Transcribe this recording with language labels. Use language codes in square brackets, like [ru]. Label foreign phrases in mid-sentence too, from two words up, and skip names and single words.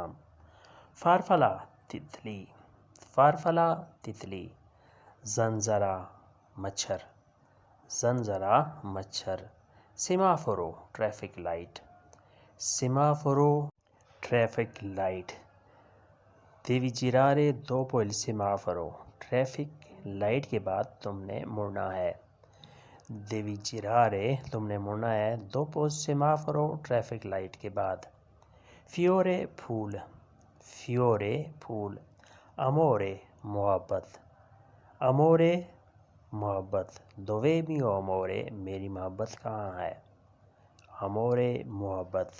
[ur] فارفلا تتلی، فارفلا تتلی۔ زنزرا مچھر، زنزرا مچھر۔ سیمافورو [en] traffic light, [ur] سیمافورو [en] traffic light. [it] devi girare dopo il semaforo، [en] traffic light [ur] کے بعد تم نے مڑنا ہے۔ [it] devi girare [ur] تم نے مڑنا ہے [it] dopo il semaforo، [en] traffic light [ur] کے بعد۔ فیورے پھول، فیورے پھول۔ امورے محبت، امورے محبت۔ [it] dove mio amore [ur] میری محبت کہاں ہے؟ امورے محبت۔